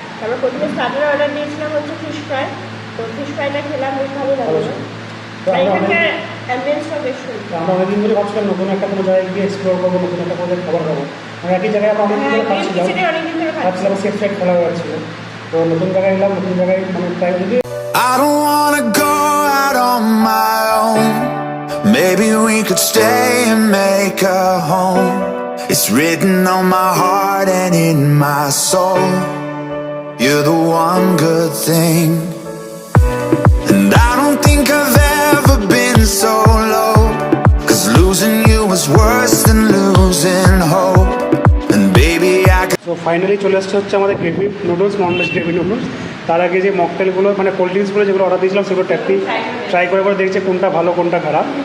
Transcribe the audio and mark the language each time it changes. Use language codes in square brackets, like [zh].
[bn] আমরা প্রথমে starter order দিয়েছিলাম হচ্ছে ফিশ ফ্রাই, তো ফিশ ফ্রাইটা খেলাম, বেশ ভালো লাগলো। এখানকার অ্যাম্বিয়েন্সটা বেশ সুন্দর। আমরা অনেকদিন ধরে ভাবছিলাম নতুন একটা কোনো জায়গায় গিয়ে এক্সপ্লোর করবো, নতুন একটা কোনো খাবার খাবো। একই জায়গায় আমরা অনেকদিন ধরে ভাবছিলাম সেফ সাইড খেলা হয়েছিল, তো নতুন জায়গায় এলাম, নতুন জায়গায় মানে ট্রাই করি। [en] I don't wanna go out on my own. Maybe we could stay and make a home. It's written on my heart and in my soul. You're the one good thing. And I don't think I've ever been so low, 'cause losing you was worse than losing hope. And baby I can... So finally [bn] চলে আসছে হচ্ছে আমাদের gravy noodles, non veg gravy noodles. তার আগে যে মকটেলগুলো মানে cold ড্রিঙ্কসগুলো যেগুলো order দিয়েছিলাম সেগুলো ট্রাই করে দেখছে কোনটা ভালো কোনটা খারাপ।